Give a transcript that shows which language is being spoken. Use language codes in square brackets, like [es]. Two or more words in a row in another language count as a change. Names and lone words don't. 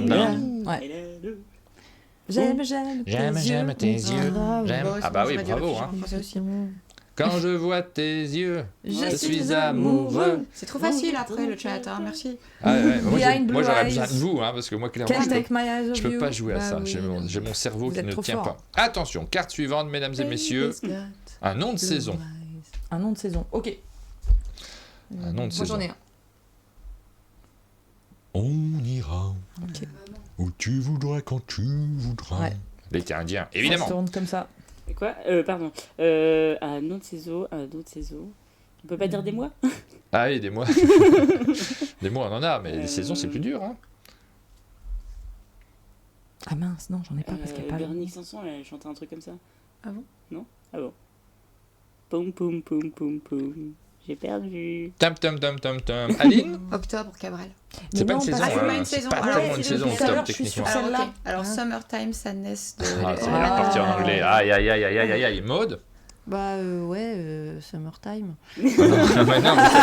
[fr] Bling. Ouais. J'aime J'aime tes yeux. J'aime. Ah bah oui, bravo. Hein. Ça aussi. Quand je vois tes yeux, Je je suis amoureux. C'est trop facile après le chat, hein, merci. Ah ouais, moi, [en] Behind [fr] moi [en] blue [fr] j'aurais [en] eyes. [fr] besoin de vous, hein, parce que moi clairement [en] Can't [fr] je peux, [en] take my eyes off [fr] je peux [en] you. [fr] pas jouer à Bah ça. oui, J'ai mon cerveau Vous qui êtes ne trop tient fort. pas. Attention, carte suivante, mesdames et messieurs. Un nom de saison. Un nom de saison. Ok. Un nom de Moi saison. j'en ai un. On ira Ok. où tu voudras quand tu voudras. Ouais. L'été indien, Ça se évidemment. tourne comme ça. Quoi Pardon. Un autre saison, On peut pas dire des mois Ah oui, des mois. Des mois, on en a, mais les saisons, c'est plus dur. Hein. Ah mince, non, j'en ai pas parce qu'il n'y a pas. Véronique Sanson, elle chantait un truc comme ça. Ah bon Non. Ah bon. Poum poum poum poum poum. J'ai perdu. Tam tam tam tam tam. Aline, Octobre, Cabrel. c'est pas une non, saison. c'est pas hein. une C'est saison. pas Ah tellement ouais, une c'est saison depuis tout à octobre l'heure, je suis techniquement. sur Alors, Celle-là. ok. Alors Summertime Sadness de. Ah, c'est la partie en anglais. Aïe aïe aïe aïe aïe aïe aïe. Maude. Bah ouais, Summertime. Non, mais non, mais ça